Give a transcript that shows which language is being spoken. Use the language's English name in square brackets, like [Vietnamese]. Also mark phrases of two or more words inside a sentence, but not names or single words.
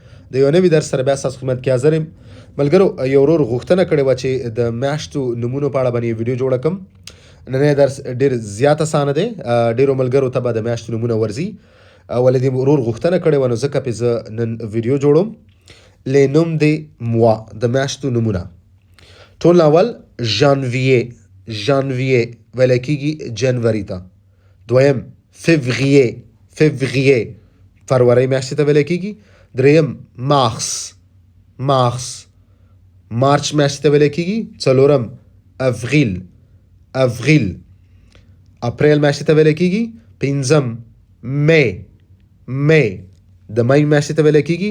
[Pashto] د یو نوي درس سره بیا ستاسو خدمت کې حاضر یم. ملګرو، یو ورور غوښتنه کړې وه چې د میاشتو نومونو په اړه باندې ویډیو جوړه کړم. نننی درس ډېر زیات اسانه دی. ډېرو ملګرو ته به د میاشتو نومونه ورځي. ولې د ورور غوښتنه کړې وه، نو ځکه پې زه نن ویډیو جوړوم. [French] les noms des mois [Pashto] د میاشتو نومونه. ټول اول ژانویې ویلی کېږي جنوري ته. دویم فevrier فروری میاشتې ته ویلی کېږي. دریم مارس مارچ میاشتې ته ویلی کېږي. څلورم افریل اپریل میاشتې ته ویلی کېږي. پنځم می د می میاشتې ته ویلی کېږي.